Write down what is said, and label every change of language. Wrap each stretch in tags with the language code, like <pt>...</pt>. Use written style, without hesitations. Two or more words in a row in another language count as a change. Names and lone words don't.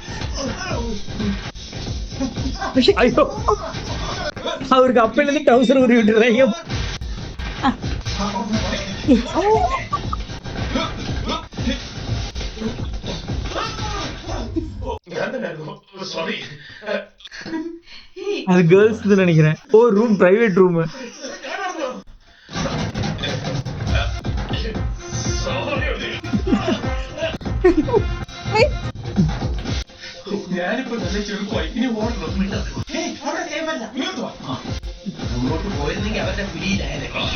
<ta>ஐயோ, அவருக்கு அப்பையில இருந்து டவுசர் உருவி விட்டுறாங்க.</ta> <ml>സോറി,</ml> <ta>அது கேர்ள்ஸ் நினைக்கிறேன். ஓ,</ta> <en>room private room.</en> <ml>ഞാനിപ്പോ നല്ല ചെറുപ്പമായി. ഇനി ഓടണം. അവിടെ സേവല്ല അങ്ങോട്ട് പോയിരുന്നെങ്കിൽ അവരുടെ പിടിയിലായത്</ml>